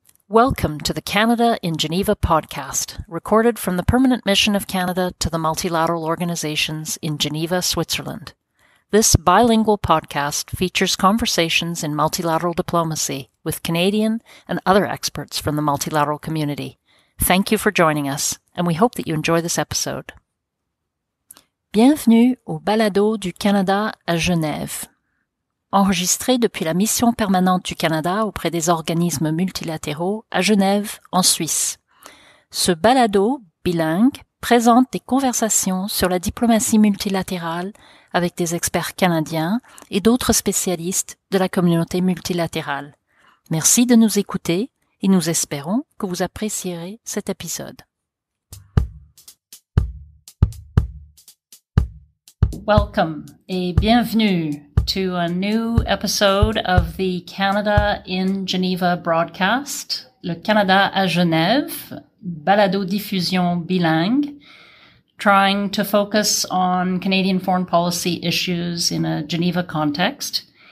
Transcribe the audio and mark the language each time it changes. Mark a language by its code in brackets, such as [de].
[en] Welcome to the Canada in Geneva podcast, recorded from the Permanent Mission of Canada to the multilateral organizations in Geneva, Switzerland. This bilingual podcast features conversations in multilateral diplomacy with Canadian and other experts from the multilateral community. Thank you for joining us, and we hope that you enjoy this episode. [fr] Bienvenue au Balado du Canada à Genève. Enregistré depuis la mission permanente du Canada auprès des organismes multilatéraux à Genève, en Suisse. Ce balado bilingue présente des conversations sur la diplomatie multilatérale avec des experts canadiens et d'autres spécialistes de la communauté multilatérale. Merci de nous écouter et nous espérons que vous apprécierez cet épisode. [en] Welcome [fr] et bienvenue [en] to a new episode of the Canada in Geneva broadcast, [fr] le Canada à Genève, balado diffusion bilingue, [en] trying to focus on Canadian foreign policy issues in a Geneva context.